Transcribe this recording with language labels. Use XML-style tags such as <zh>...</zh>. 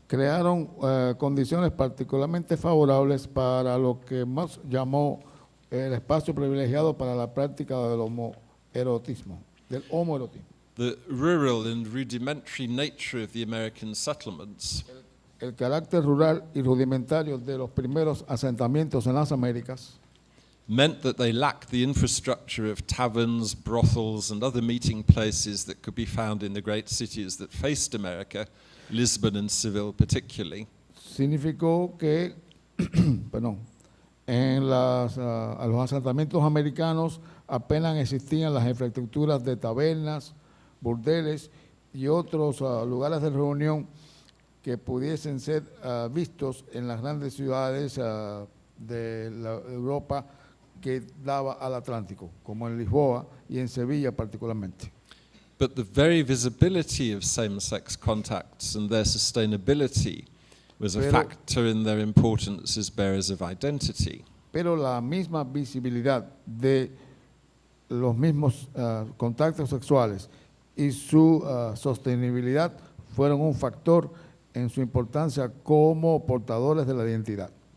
<es>crearon condiciones particularmente favorables para lo que Mott llamó el espacio privilegiado para la práctica del homoerotismo.</es> <en>The rural and rudimentary nature of the American settlements</en> <es>El carácter rural y rudimentario de los primeros asentamientos en las Américas</es> <en>meant that they lacked the infrastructure of taverns, brothels, and other meeting places that could be found in the great cities that faced America, Lisbon and Seville particularly.</en> <es>significó que en a los asentamientos americanos apenas existían las infraestructuras de tabernas, burdeles y otros lugares de reunión que pudiesen ser vistos en las grandes ciudades de la Europa que daba al Atlántico, como en Lisboa y en Sevilla particularmente.</es> <en>But the very visibility of same-sex contacts and their sustainability was a factor in their importance as bearers of identity.</en> <es>Pero la misma visibilidad de los mismos contactos sexuales y su sostenibilidad fueron un factor en su importancia como portadores de la identidad.</es>